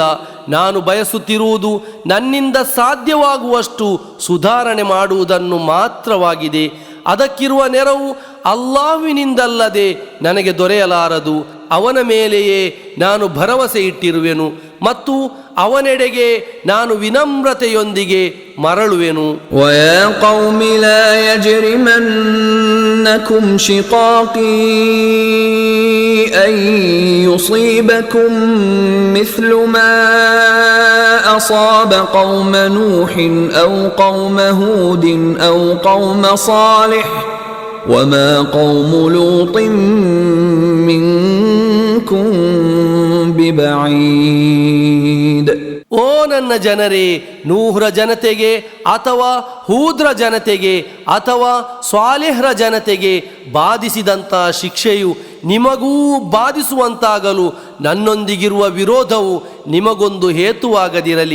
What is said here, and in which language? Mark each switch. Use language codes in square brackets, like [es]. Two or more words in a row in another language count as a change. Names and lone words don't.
[kn] ನಾನು ಬಯಸುತ್ತಿರುವುದು ನನ್ನಿಂದ ಸಾಧ್ಯವಾಗುವಷ್ಟು ಸುಧಾರಣೆ ಮಾಡುವುದನ್ನು ಮಾತ್ರವಾಗಿದೆ. ಅದಕ್ಕಿರುವ ನೆರವು ಅಲ್ಲಾಹುವಿನಿಂದಲ್ಲದೆ ನನಗೆ ದೊರೆಯಲಾರದು. ಅವನ ಮೇಲೆಯೇ ನಾನು ಭರವಸೆ ಇಟ್ಟಿರುವೆನು ಮತ್ತು ಅವನೆಡೆಗೆ ನಾನು ವಿನಮ್ರತೆಯೊಂದಿಗೆ ಮರಳುವೆನು. [ar] وَيَا قَوْمِ لَا يَجْرِمَنَّكُمْ شِقَاقِي أَن يُصِيبَكُم مِّثْلُ مَا أَصَابَ قَوْمَ نُوحٍ أَوْ قَوْمَ هُودٍ أَوْ قَوْمَ صَالِحٍ وَمَا قَوْمُ لُوطٍ مِّنكُم بِبَعِيدٍ. [kn] ಓ ನನ್ನ ಜನರೇ, ನೂಹ್ರ ಜನತೆಗೆ ಅಥವಾ ಹೂದ್ರ ಜನತೆಗೆ ಅಥವಾ ಸ್ವಾಲಿಹ್ರ ಜನತೆಗೆ ಬಾಧಿಸಿದಂಥ ಶಿಕ್ಷೆಯು ನಿಮಗೂ ಬಾಧಿಸುವಂತಾಗಲು ನನ್ನೊಂದಿಗಿರುವ ವಿರೋಧವು ನಿಮಗೊಂದು ಹೇತುವಾಗದಿರಲಿ.